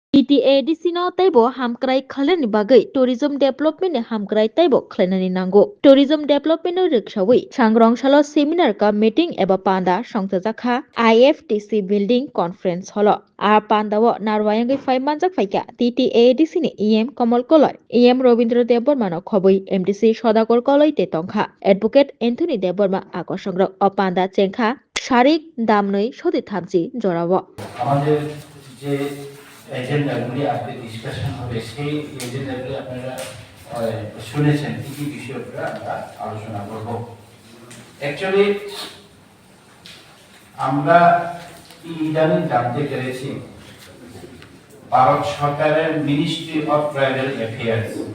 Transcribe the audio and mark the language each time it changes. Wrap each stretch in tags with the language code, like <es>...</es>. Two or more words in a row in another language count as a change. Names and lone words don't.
<trp>TTADC no taibo hamkrai khalani bagai</trp> <en>tourism development</en> <trp>ni hamkrai taibo khlainani nango</trp> <en>tourism development</en> <trp>no rikshawi sangrong salo seminar ka meeting eba panda songtajakha IFTC building conference holo ar pandawo narwayangai fai manjak faika TTADC ni EM Kamal Koloi EM Robindra Deborma no khoboi MDC Sodakor Koloi te tongkha advocate Anthony Deborma akosongrok opanda chengkha sharik damnoi sodi thamji jorawo</trp> <bn>আমাদের যে এজেন্ডাগুলি আজকে ডিসকাশন হবে সেই এজেন্ডাগুলি আপনারা শুনেছেন কি কি বিষয় উপরে আমরা আলোচনা করব অ্যাকচুয়ালি আমরা ইদানিং জানতে পেরেছি ভারত সরকারের মিনিস্ট্রি অফ ট্রাইবাল অ্যাফেয়ার্স</bn>